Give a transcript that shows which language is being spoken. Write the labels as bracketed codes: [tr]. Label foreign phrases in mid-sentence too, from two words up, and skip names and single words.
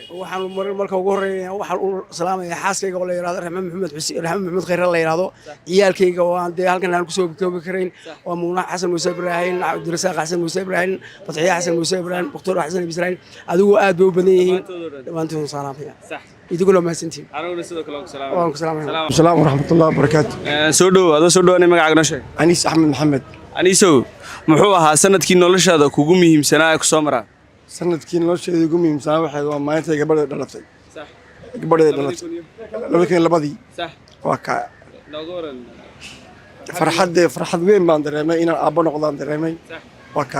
[so] waxaan marka ugu horeeyaa waxaan u salaamayaa xaaskayga oo la yiraahdo Raxmaan Maxamed Xuseen Raxmaan Maxamed Khayr la yiraahdo ciyaalkayga oo aan halkan aan ku soo koobi karayn oo Muuna Xasan Muuse Ibrahim Abdirasaaq Xasan Muuse Ibrahim Fatxiya Xasan Muuse Ibrahim Dr. Xasan Ibrahim adigu aad bay u badan yihiin dhammaantood salaamaya idiguna mahadsantiin anaguna sidoo kale ku salaamay waan ku salaamay [ar] السلام ورحمة الله وبركاته. [so] soo dhow adoo soo dhawaanay magacaaga noo sheeg أنيس أحمد محمد. aniisow muxuu ahaa sanadkii noloshaada kugu muhiimsanaa ee ku soo maraa sanadkii nolosheeda ugu muhiimsanaa waxay waa maalinta gabadha dhalatay sax gabadha dhalatay labadii sax waa ka nooga waran farxad weyn baan dareemay inaan aabbo noqdaan dareemay waa ka